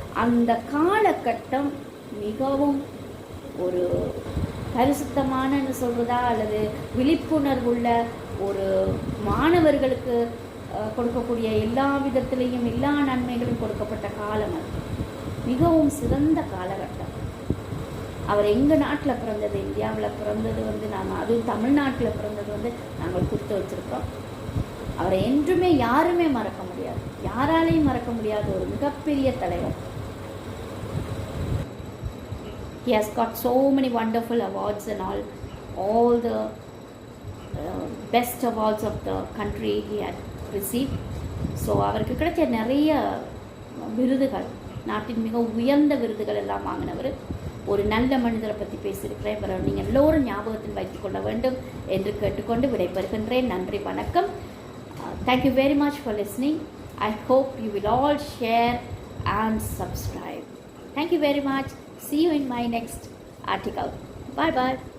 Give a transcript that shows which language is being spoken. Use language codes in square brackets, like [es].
[ta] அந்த காலகட்டம் மிகவும் ஒரு பரிசுத்தமானன்னு சொல்கிறதா அல்லது விழிப்புணர்வுள்ள ஒரு மாணவர்களுக்கு கொடுக்கக்கூடிய எல்லா விதத்திலையும் எல்லா நன்மைகளும் கொடுக்கப்பட்ட காலம் அது. மிகவும் சிறந்த காலகட்டம். அவர் எங்கள் நாட்டில் பிறந்தது, இந்தியாவில் பிறந்தது வந்து அதுவும் தமிழ்நாட்டில் பிறந்தது வந்து நாங்கள் கொடுத்து வச்சுருக்கோம். அவரை என்றுமே யாருமே மறக்க முடியாது, யாராலையும் மறக்க முடியாத ஒரு மிகப்பெரிய தலைவர். [en] He has got so many wonderful awards and all the best awards of the country he had received. [ta] So அவருக்கு கிடைச்ச நிறைய விருதுகள், நாட்டின் மிக உயர்ந்த விருதுகள் எல்லாம் வாங்கினவர். ஒரு நல்ல மனிதரை பற்றி பேசியிருக்கிறேன். இவரை நீங்கள் எல்லோரும் ஞாபகத்தில் வைத்துக்கொள்ள வேண்டும் என்று கேட்டுக்கொண்டு விடைபெறுகின்றேன். நன்றி, வணக்கம். [en] Thank you very much for listening. I hope you will all share and subscribe. Thank you very much. See you in my next article. Bye bye.